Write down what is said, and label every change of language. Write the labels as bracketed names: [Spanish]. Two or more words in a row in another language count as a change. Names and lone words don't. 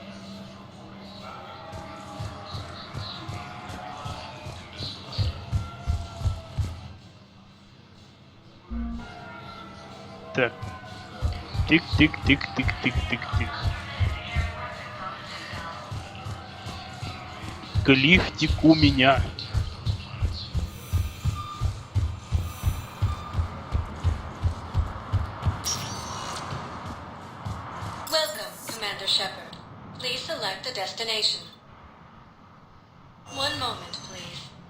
[Russian] Так. Тик-тик-тик-тик-тик-тик-тик. Лифтик у меня. [English] Welcome, Commander Shepard. Please select a destination. One moment, please.